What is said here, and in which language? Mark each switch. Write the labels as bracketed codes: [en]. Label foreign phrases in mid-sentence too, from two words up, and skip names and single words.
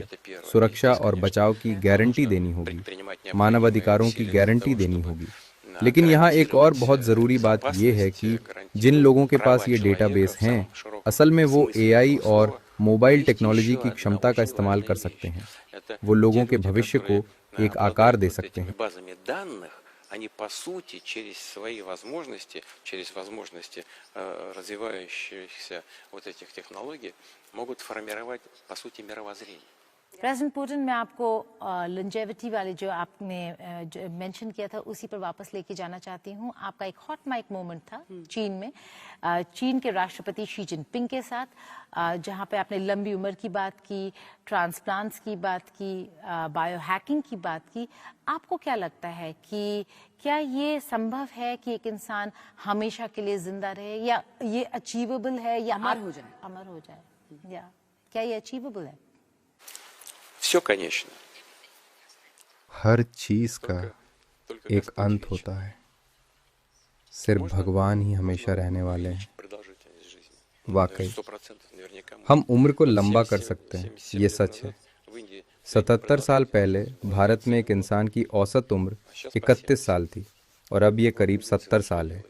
[hi] सुरक्षा और बचाव की गारंटी देनी होगी, मानवाधिकारों की गारंटी देनी होगी। लेकिन यहाँ एक और बहुत ज़रूरी बात यह है कि जिन लोगों के पास ये डेटाबेस हैं, असल में वो एआई और [en] mobile technology [hi] की क्षमता का इस्तेमाल कर सकते हैं। वो लोगों के भविष्य को एक आकार दे सकते हैं। [ru] Они, по сути, через свои возможности, через возможности развивающихся вот этих технологий, могут формировать, по сути, мировоззрение. [hi] प्रेसिडेंट पुतिन, मैं आपको लॉन्जेविटी वाले जो आपने मेंशन किया था उसी पर वापस लेके जाना चाहती हूँ। आपका एक [en] hot mic moment [hi] था चीन में, चीन के राष्ट्रपति शी जिनपिंग के साथ, जहाँ पे आपने लंबी उम्र की बात की, ट्रांसप्लांट्स की बात की, [en] bio hacking [hi] की बात की। आपको क्या लगता है कि क्या ये संभव है कि एक इंसान हमेशा के लिए जिंदा रहे, या ये अचीवेबल है, या अमर हो जाए, या क्या ये अचीवेबल है? [ru] Все конечно. [hi] हर चीज का एक अंत होता है, सिर्फ भगवान ही हमेशा रहने वाले हैं। वाकई हम उम्र को लंबा कर सकते हैं, ये सच है। 77 साल पहले भारत में एक इंसान की औसत उम्र 31 साल थी, और अब ये करीब 70 साल है।